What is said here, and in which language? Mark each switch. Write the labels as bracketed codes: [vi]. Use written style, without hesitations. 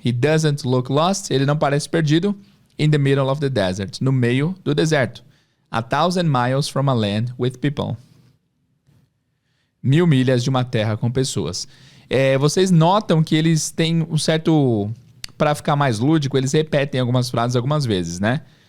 [en] He doesn't look lost. [pt] Ele não parece perdido [en] in the middle of the desert. [pt] No meio do deserto. [en] 1,000 miles from a land with people. [pt] 1.000 milhas de uma terra com pessoas. Vocês notam que eles têm um certo... Para ficar mais lúdico, eles repetem algumas frases algumas vezes, né?